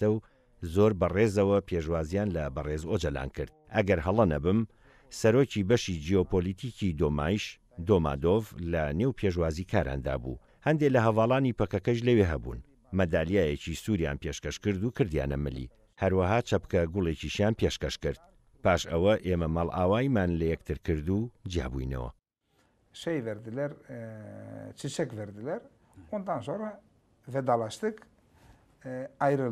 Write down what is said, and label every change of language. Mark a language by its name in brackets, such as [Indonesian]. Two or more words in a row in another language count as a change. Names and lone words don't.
[Central Kurdish] و زۆر بەڕێزەوە پێشوازیان لە بەڕێز ئۆجەلان کرد ئەگەر هەڵە نەبم سەرۆکی بەشی جیۆپۆلیتیکی دۆمایش دۆمادۆڤ لە نێو پێشوازی کاراندا بوو هەندێک لە هەواڵانی پەکەکەش لەوێ هەبوون مەدالیایەکی سووریان پێشکەش کرد و کردیانە ملی هەروەها چەپکە گوڵێکیشیان پێشکەش کرد پاش ئەوە ئێمە مەڵ ئاوایمان لە یەکتر کرد و جیابووینەوە [Turkish] şey verdiler, çiçek verdiler. Ondan sonra vedalaştık, ayrıldık.